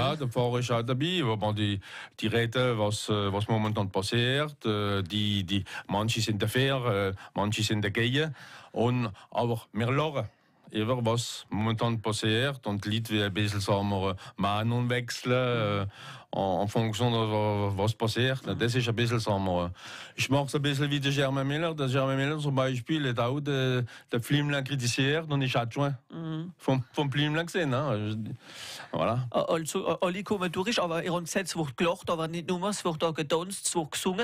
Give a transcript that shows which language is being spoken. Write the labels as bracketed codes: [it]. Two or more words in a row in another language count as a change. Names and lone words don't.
[de] Ja, der Pfarrer ist auch dabei, aber die reden, was momentan passiert. Manche sind dafür, manche sind dagegen. Aber wir lachen über was momentan passiert und die Leute wie ein bisschen, sagen wir, Meinung wechseln [fr] en fonction de [de] was passiert. Das ist ein bisschen, sagen wir, ich mache es ein bisschen wie der Germain Müller. Der Germain Müller zum Beispiel hat auch den Flimlin kritisiert und ist adjoint vom Flimlin gesehen. Ne? Voilà. Also, alle kommen durch, aber ihr habt gesagt, es wird gelacht, aber nicht nur, es wird auch getanzt, es wird gesungen.